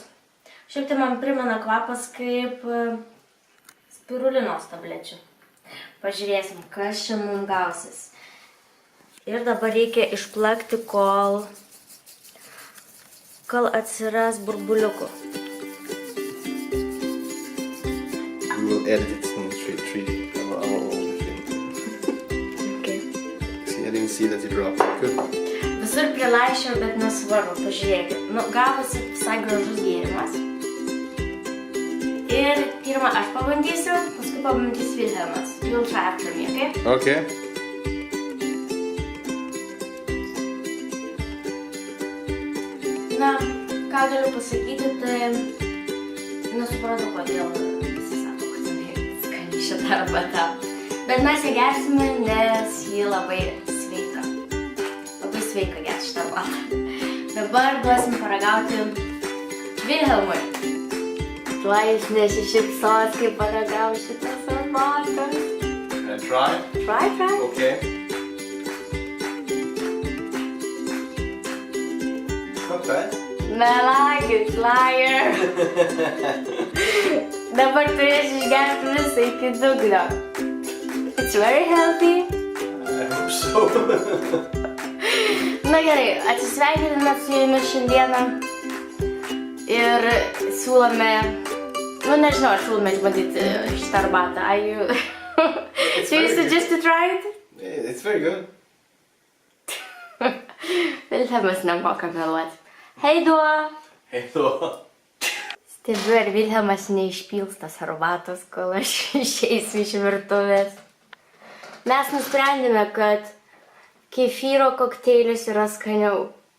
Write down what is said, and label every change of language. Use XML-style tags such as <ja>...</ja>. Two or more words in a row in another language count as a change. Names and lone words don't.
<lt>Šiaip tai man primena kvapas kaip spirulinos tablečių. Pažiūrėsim, kas čia mums gausis. Ir dabar reikia išplakti, kol atsiras burbuliukų.</lt> <en>We will edit it in 3D. Our own thing. Okay. See, I didn't see that you dropped it. Good.</en> <lt>Visur prilaišiau, bet nesvarbu, pažiūrėkit. Nu, gavosi visai gražus gėrimas. Ir pirmą aš pabandysiu, paskui pabandys Vilhelmas.</lt> <en>You'll try after me, okay? Okay.</en> <lt>Na, ką galiu pasakyti, tai nesuprantu, kodėl visi sako, kad jinai skani šitą arbatą. Bet mes ją gersime, nes ji labai sveika. Labai sveika gerti šitą arbatą. Dabar duosim paragauti Vilhelmui. Tuo jis nesišypsos, kai paragaus šitas arbatas.</lt> <en>Can I try? Try. Okay. Not bad.</en> <lt>Melagis, liar. Dabar turėsi išgerti visą iki dugno.</lt> <en>It's very healthy. I hope so.</en> <lt>Na gerai, atsisveikiname su jumis šiandieną ir siūlome, nežinau, ar siūlome išbandyti šitą arbatą.</lt> <en>Are you... So you suggest to try it? It's very good.</en> <lt>Vilhelmas nemoka meluoti. Heiduo!</lt> <en>Hello.</en> <lt>Stebiu, ar Vilhelmas neišpils tas arbatos, kol aš išeisiu iš virtuvės. Mes nusprendėme, kad kefyro kokteilis yra skaniau.</lt>